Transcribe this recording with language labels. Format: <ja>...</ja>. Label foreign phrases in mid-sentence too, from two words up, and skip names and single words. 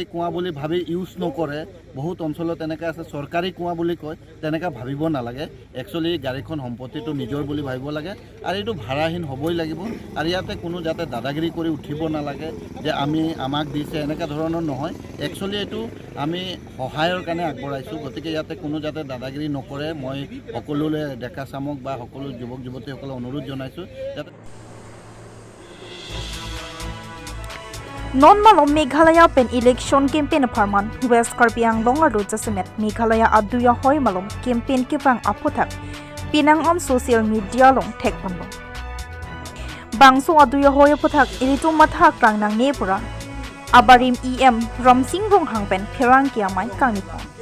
<as>কুঁৱা বুলি ভাবি ইউজ নকৰে বহুত অঞ্চলত এনেকৈ আছে চৰকাৰী কুঁৱা বুলি কয় তেনেকৈ ভাবিব নালাগে একচুৱেলি গাড়ীখন সম্পত্তিটো নিজৰ বুলি ভাবিব লাগে আৰু এইটো ভাড়াহীন হ'বই লাগিব আৰু ইয়াতে কোনো যাতে দাদাগিৰি কৰি উঠিব নালাগে যে আমাক দিছে এনেকুৱা ধৰণৰ নহয় একচুৱেলি এইটো আমি সহায়ৰ কাৰণে আগবঢ়াইছোঁ গতিকে ইয়াতে কোনো যাতে দাদাগিৰি নকৰে মই সকলোলৈ ডেকা চামক বা সকলো যুৱক যুৱতীসকলক অনুৰোধ জনাইছোঁ যাতে</as> <mjw>Non malom Meghalaya pen election campaign aparman West Karbi Anglong aro Jasemet Meghalaya aduya hoy malom campaign kipang apothak pinang</mjw> <en>on social media</en> <mjw>long tek pambo bangso aduya hoy apothak ilitu mathak rang nang nepura abarim em ramsing rong hangpen pherang kiamai kanipon</mjw>